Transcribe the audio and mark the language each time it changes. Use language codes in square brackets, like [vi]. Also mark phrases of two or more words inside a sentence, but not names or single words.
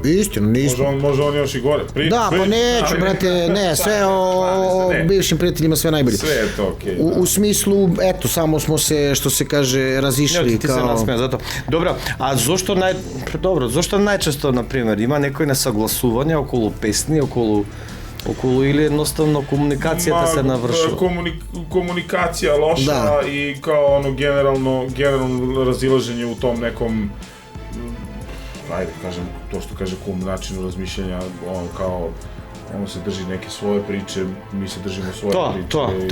[sr] Istina, nismo. Može on još i gore. Da, pa neću, brate, ne, sve o bivšim prijateljima, sve najbolje. Sve je to okej. U smislu, eto, samo smo se, što se kaže, razišli Ti se nasmeja zato. Dobro, a zašto najčesto, na primjer, ima [mk] некој несогласување околу песни, околу или едноставно комуникацијата се навршува? [sr] Komunikacija loša i kao generalno razilaženje u tom nekom, ajde kažem, to što kaže kum, načinu razmišljanja, kao ono se drži neke svoje priče, mi se držimo svoje priče.